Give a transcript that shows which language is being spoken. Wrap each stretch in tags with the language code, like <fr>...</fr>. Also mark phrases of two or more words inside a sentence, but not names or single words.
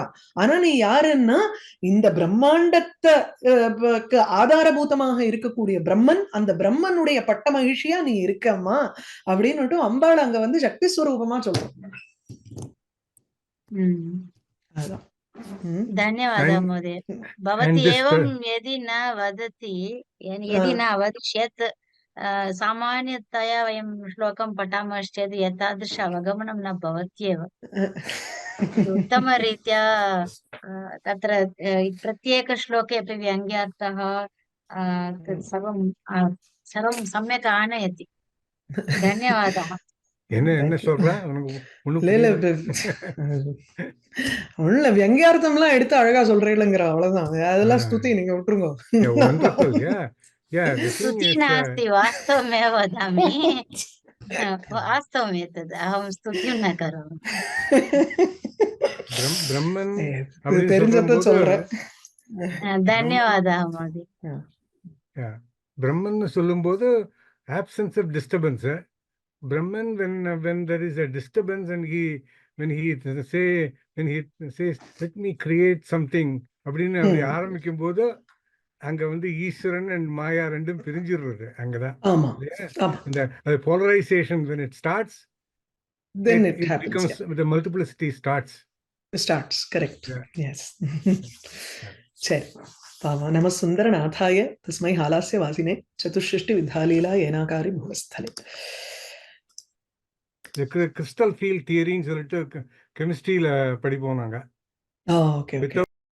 <ta>ஆனா நீ யாருன்னா இந்த பிரம்மாண்டத்தை ஆதாரபூதமாக இருக்கக்கூடிய பிரம்மன், அந்த பிரம்மனுடைய பட்ட மகிழ்ச்சியா நீ இருக்கம்மா அப்படின்னு அம்பாள் அங்க வந்து சக்தி ஸ்வரூபமா சொல்றோம். அதான்.</ta> <sa>धन्यवादः महोदय। भवती एवं यदि न वदति, यदि न अवदिष्यत्, सामान्यतया वयं श्लोकं पठामश्चेत् एतादृश अवगमनं न भवत्येव। उत्तमरीत्या तत्र प्रत्येकश्लोके अपि व्यङ्ग्यार्थः सर्वं सम्यक् आनयति। धन्यवादः।</sa> <ta>என்ன சொல்ற? ஒண்ணுல வியங்கியார்த்தம்லாம் எடுத்து அழகா சொல்றீங்களா, அவ்வளவுதான். அதெல்லாம் ஸ்துதி, நீங்க விட்டுருங்க.</ta> <sa>स्तुति नास्ति, वास्तवमेव वदामि। वास्तवम् एतद्, अहं स्तुतिं न करोमि।</sa> <ta>பிரம்மன் தெரிஞ்சத சொல்றேன்.</ta> <sa>धन्यवादः महोदय।</sa> <ta>பிரம்மன் சொல்லும்போது</ta> <en>absence of disturbance. Brahman, when there is a disturbance and when he says let me create something</en> <ta>அப்படின்னு அப்படி ஆரம்பிக்கும் போது அங்க வந்து ஈஸ்வரன் அண்ட் மாயா ரெண்டும் பிரிஞ்சிடுறது. அங்கதான் இந்த</ta> <en>polarization when it starts, then it becomes the multiplicity starts correct. Yes.</en> <sa>சரி, नम सुन्दरनाथाय तस्मै हालास्य वासिने चतुष्षष्टि विद्यालीला येनाकारि भुवस्तले.</sa> <en>crystal field</en> <ta>தியரின்னு சொல்லிட்டு கெமிஸ்ட்ரியில படிப்போம் நாங்க.</ta>